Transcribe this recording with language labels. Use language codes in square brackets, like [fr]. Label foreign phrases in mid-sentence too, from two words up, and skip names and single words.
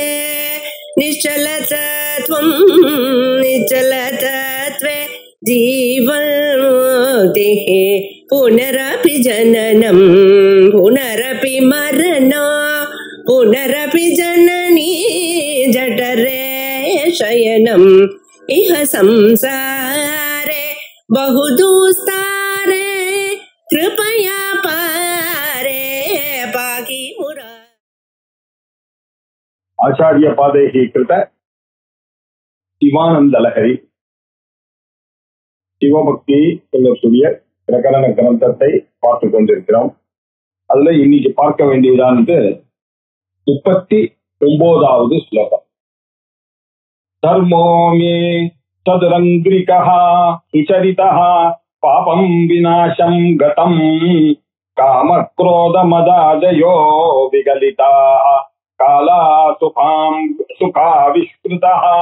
[sa] निश्चलतत्वं निश्चलतत्वे जीवन्मुक्तिः पुनरपि जननं पुनरपि मरणं पुनरपि जननी जठरे शयनम् इह संसारे बहुदुस्तारे कृपया पारे पाहि मुरा। आचार्य पादैः कृत [ta] சிவானந்த லஹரி சிவபக்தி சொல்லக்கூடிய பிரகரண கிரந்தத்தை பார்த்து கொண்டிருக்கிறோம். அதுல இன்னைக்கு பார்க்க வேண்டியதானது 39வது ஸ்லோகம். [sa] धर्मो मे चतुरङ्घ्रिकः सुचरितः पापं विनाशं गतं कामक्रोधमदादयो विगलिताः कालाः सुखाविष्कृताः